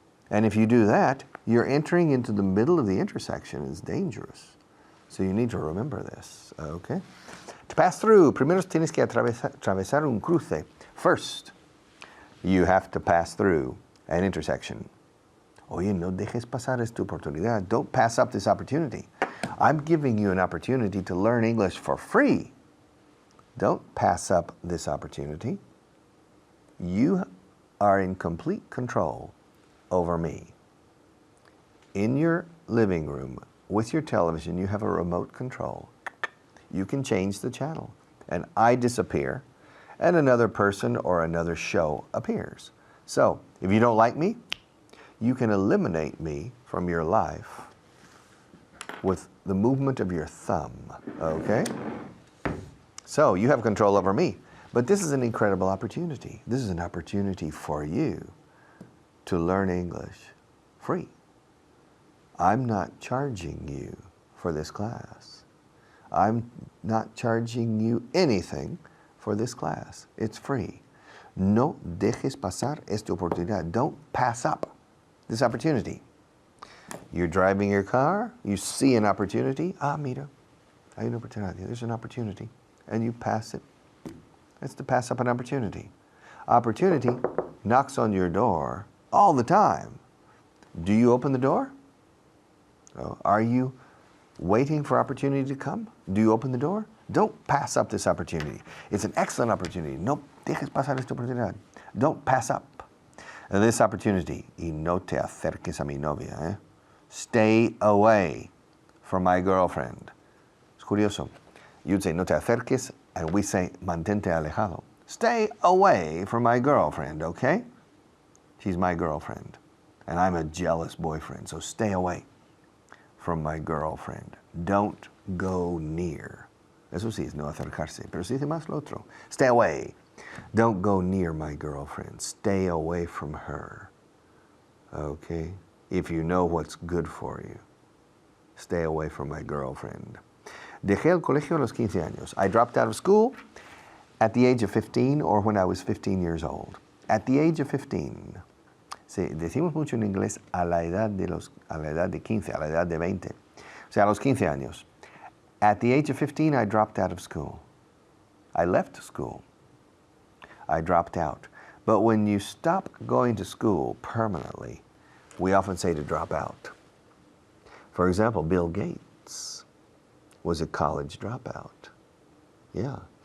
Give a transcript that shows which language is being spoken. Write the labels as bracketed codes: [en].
[en] And if you do that, you're entering into the middle of the intersection. It's dangerous. So you need to remember this, okay? To pass through, [es] primero tienes que atravesar un cruce. [en] First, you have to pass through an intersection. [es] Oye, no dejes pasar esta oportunidad. [en] Don't pass up this opportunity. I'm giving you an opportunity to learn English for free. Don't pass up this opportunity. You are in complete control over me. In your living room, with your television, you have a remote control. You can change the channel, and I disappear, and another person or another show appears. So, if you don't like me, you can eliminate me from your life with the movement of your thumb, okay? So you have control over me. But this is an incredible opportunity. This is an opportunity for you to learn English free. I'm not charging you for this class. I'm not charging you anything for this class. It's free. [es] No dejes pasar esta oportunidad. [en] Don't pass up this opportunity. You're driving your car, you see an opportunity. [es] Ah, mira, hay una oportunidad. [en] There's an opportunity. And you pass it. It's to pass up an opportunity. Opportunity knocks on your door all the time. Do you open the door? Are you waiting for opportunity to come? Do you open the door? Don't pass up this opportunity. It's an excellent opportunity. [es] No dejes pasar esta oportunidad. [en] Don't pass up this opportunity. [es] Y no te acerques a mi novia. [en] Stay away from my girlfriend. [es] Es curioso. [en] You'd say [es] no te acerques, [en] and we say [es] mantente alejado. [en] Stay away from my girlfriend, okay? She's my girlfriend, and I'm a jealous boyfriend, so stay away from my girlfriend. Don't go near. [es] Eso sí es no acercarse, pero se dice más lo otro. [en] Stay away. Don't go near my girlfriend. Stay away from her. Okay? If you know what's good for you. Stay away from my girlfriend. [es] Dejé el colegio a los 15 años. [en] I dropped out of school at the age of 15 or when I was 15 years old. At the age of 15. [es] Sí, decimos mucho en inglés a la edad de 15, a la edad de 20. O sea, a los 15 años. [en] At the age of 15, I dropped out of school. I left school. I dropped out. But when you stop going to school permanently, we often say to drop out. For example, Bill Gates was a college dropout. Yeah.